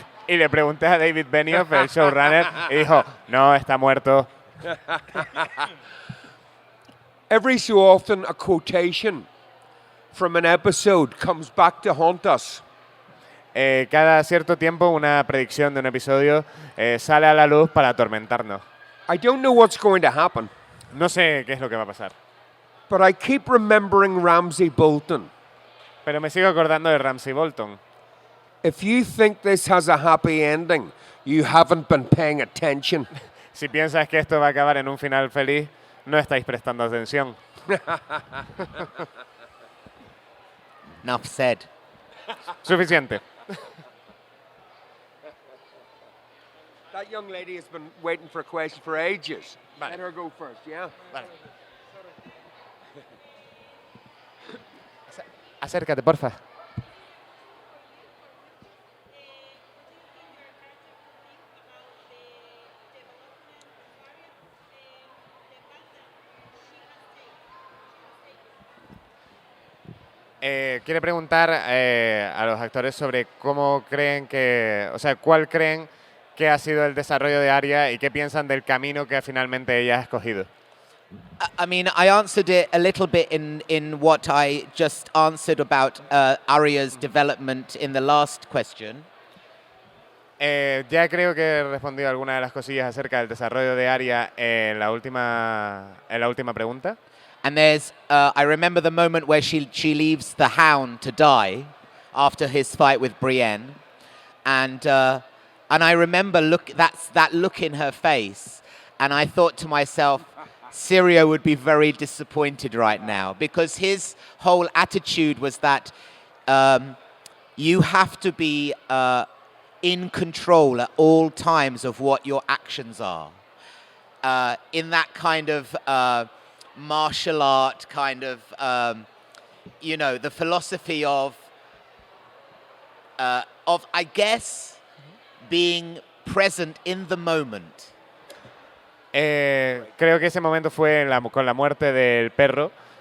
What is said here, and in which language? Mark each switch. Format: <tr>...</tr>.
<es>Y le pregunté a David Benioff, el showrunner, y dijo, no, está muerto.</es> <en>Every so often, a quotation from an episode comes back to haunt us.</en> <es>Cada cierto tiempo una predicción de un episodio sale a la luz para atormentarnos.</es> <en>I don't know what's going to happen,</en> <es>No sé qué es lo que va a pasar,</es> <en>but I keep remembering Ramsay Bolton.</en> <es>pero me sigo acordando de Ramsay Bolton.</es> <en>If you think this has a happy ending, you haven't been paying attention.</en> <es>Si piensas que esto va a acabar en un final feliz, no estáis prestando atención.</es> <en>Enough said.</en> <es>Suficiente.</es> <en>That young lady has been waiting for a question for ages.</en> <es>Vale.</es> <en>Let her go first, yeah?</en> <es>Vale. Acércate, porfa. Quiere preguntar a los actores sobre cómo creen que, o sea, cuál creen que ha sido el desarrollo de Arya y qué piensan del camino que finalmente ella ha escogido.</es> <en>I mean, I answered it a little bit in what I just answered about Arya's development in the last question.</en> <es>Ya creo que he respondido algunas de las cosillas acerca del desarrollo de Arya en la última pregunta.</es> <en>And there's, I remember the moment where she leaves the Hound to die after his fight with Brienne, and I remember that look in her face, and I thought to myself, Syrio would be very disappointed right now because his whole attitude was that you have to be in control at all times of what your actions are. In that kind of martial art kind of, the philosophy of I guess, being present in the moment.</en> <es>Creo que ese momento fue con la muerte del perro.</es>